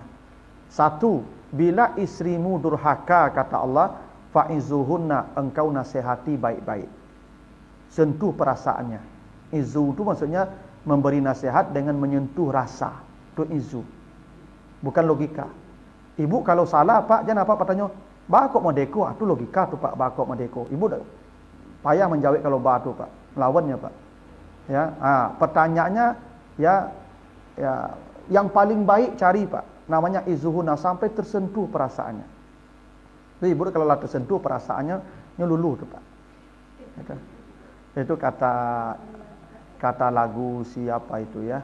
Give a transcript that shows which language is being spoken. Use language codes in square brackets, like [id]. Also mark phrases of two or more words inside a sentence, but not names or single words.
[id] 1, bila istrimu durhaka, kata Allah, fa'izuhunna, engkau nasihati baik-baik. Sentuh perasaannya. Izu itu maksudnya memberi nasihat dengan menyentuh rasa. Itu izu. Bukan logika. Ibu kalau salah Pak, jangan apa tanya, [min] bakok madeko, [id] itu logika tu Pak, [min] bakok madeko. Ibu dah payah menjawab kalau ba tu Pak, melawannya Pak. [id] Ya, pertanyaannya ya yang paling baik cari Pak, namanya izuhuna, sampai tersentuh perasaannya. Jadi ibu kalau lah tersentuh perasaannya, nyeluluh tu Pak. Itu kata lagu siapa itu ya?